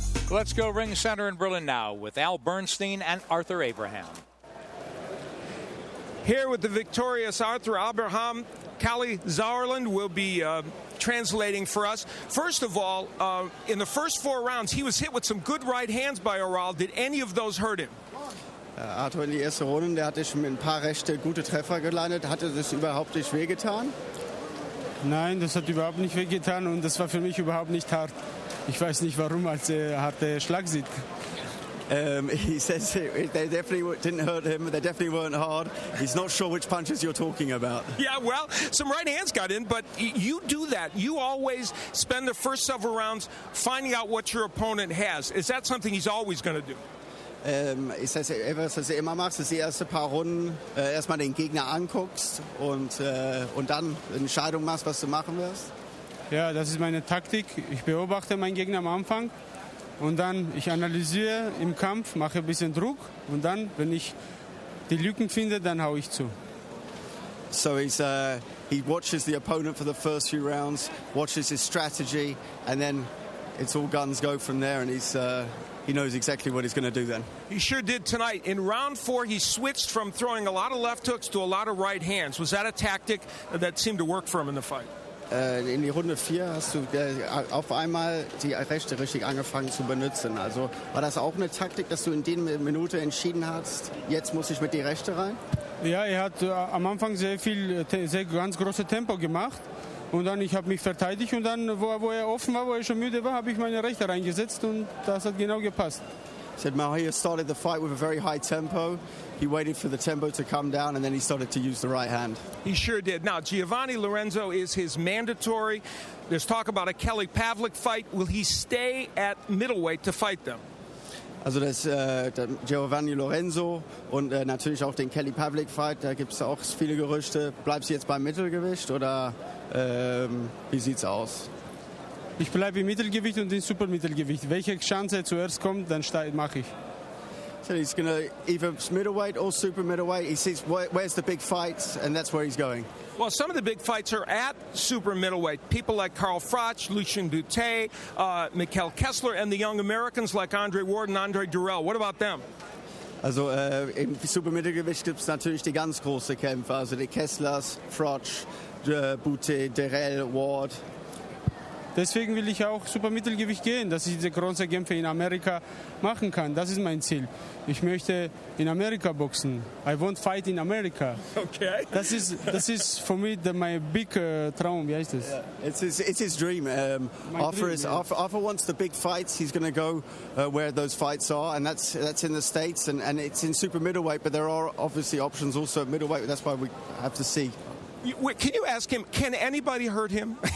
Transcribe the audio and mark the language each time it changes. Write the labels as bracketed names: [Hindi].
[English] Let's go ring center in Berlin now with Al Bernstein and Arthur Abraham. Here with the victorious Arthur Abraham, Callie Sauerland will be translating for us. First of all, in the first 4 rounds, he was hit with some good right hands by Oral. Did any of those hurt him? [German] Arthur in die erste Runde, der hatte schon mit ein paar rechte gute Treffer gelandet. Hatte das überhaupt nicht wehgetan? Nein, das hat überhaupt nicht wehgetan und das war für mich überhaupt nicht hart. Ich weiß nicht warum, als er harte Schlag sieht. [English] He says they definitely didn't hurt him. They definitely weren't hard. He's not sure which punches you're talking about. Yeah, well, some right hands got in, but you do that. You always spend the first several rounds finding out what your opponent has. Is that something he's always going to do? [German] Ist das etwas, was du immer machst, dass die ersten paar Runden erstmal den Gegner anguckst und dann eine Entscheidung machst, was du machen wirst? Ja, das ist meine Taktik. Ich beobachte meinen Gegner am Anfang und dann ich analysiere im Kampf, mache ein bisschen Druck und dann, wenn ich die Lücken finde, dann hau ich zu. [English] So he watches the opponent for the first few rounds, watches his strategy, and then it's all guns go from there, and he knows exactly what he's going to do then. He sure did tonight. In round 4, he switched from throwing a lot of left hooks to a lot of right hands. Was that a tactic that seemed to work for him in the fight? [German] In die Runde 4 hast du auf einmal die Rechte richtig angefangen zu benutzen. Also war das auch eine Taktik, dass du in der Minute entschieden hast, jetzt muss ich mit die Rechte rein? Ja, er hat am Anfang sehr ganz große Tempo gemacht. Und dann, ich habe mich verteidigt und dann, wo er offen war, wo er schon müde war, habe ich meine Rechte reingesetzt und das hat genau gepasst. [English] Said Mahir started the fight with a very high tempo. He waited for the tempo to come down and then he started to use the right hand. He sure did. Now, Giovanni Lorenzo is his mandatory. There's talk about a Kelly Pavlik fight. Will he stay at middleweight to fight them? [German] Also das Giovanni Lorenzo und natürlich auch den Kelly Pavlik Fight, da gibt es auch viele Gerüchte. Bleibst du jetzt beim Mittelgewicht oder wie sieht's aus? Ich bleibe im Mittelgewicht und im Supermittelgewicht. Welche Chance zuerst kommt, dann mache ich. [English] So he's going to either middleweight or super middleweight. He sees where's the big fights, and that's where he's going. Well, some of the big fights are at super middleweight. People like Carl Froch, Lucien Boutet, Mikkel Kessler, and the young Americans like Andre Ward and Andre Durrell. What about them? [German] Also im Supermittelgewicht gibt es natürlich die ganz großen Kämpfer, also die Kesslers, Froch, Boutet, Durrell, Ward. Deswegen will ich auch Supermittelgewicht gehen, dass ich diese großen Kämpfe in Amerika machen kann. Das ist mein Ziel. Ich möchte in Amerika boxen. [English] I want fight in America. Okay. [German] Das ist für mich [English] my big [German] Traum. Wie heißt das? [English] Yeah. It's his dream. Arthur wants the big fights. He's going to go where those fights are, and that's in the States, and it's in super middleweight. But there are obviously options also at middleweight. That's why we have to see. Can you ask him, can anybody hurt him?